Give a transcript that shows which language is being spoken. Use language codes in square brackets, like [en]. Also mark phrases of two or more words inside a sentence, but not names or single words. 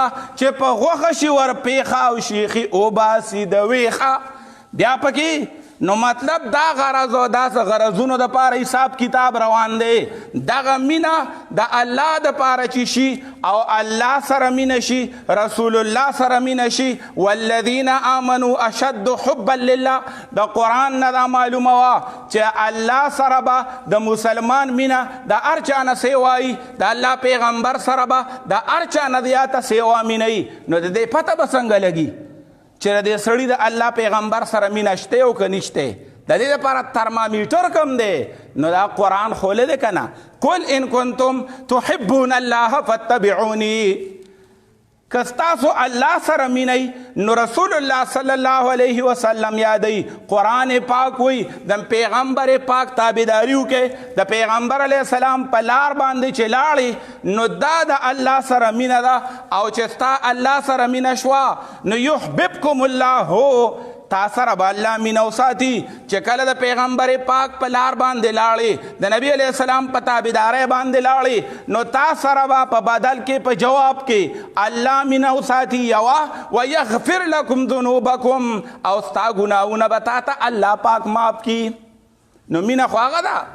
[ps] چې په غوښه شي ور پیښه او شیخي اوباسي د ویښه بیا پکې نو مطلب دا غرض او داسې غرضونو دپاره حساب کتاب روان دی دغه مینه د الله دپاره چې شي او الله سره مینه شي رسول الله سره مینه شي [ar] والذین آمنوا اشد حبا لله [ps] د قرآن نه دا معلومه وه چې الله سره به د مسلمان مینه د هر چا نه سیوایي د الله پیغمبر سره به د هر چا نه زیاته سیوا مینهیي نو د دې پته به څنګه لګي چې د سړي د الله پیغمبر سره مینه شته او که نشته د دې لپاره ترمامیټر کم دی نو دا قرآن خوله دی که نه [ar] قل ان کنتم تحبون الله فاتبعوني [ps] که ستاسو الله سره مینئ نو رسول الله [ar] صلی الله علیه وسلم [ps] یادوي قرآن پاک وی د پیغمبر پاک تابعداري وکړئ د پیغمبر [ar] علیه السلام [ps] په لار باندې چې لاړې نو دا د الله سره مینه ده او چې ستا الله سره مینه شوه نو [ar] یحببکم الله [ps] تا سره به الله مینه وساتي چې کله د پیغمبر پاک په لار باندې لاړې د نبی [ar] علیه السلام [ps] په تابعدارۍ باندې لاړې نو تا سره به په بدل کې په جواب کې الله مینه وساتي یوه [ar] ویغفر لکم ذنوبکم [ps] او ستا ګناهونه به تا ته الله پاک معاف کړي نو مینه خو هغه ده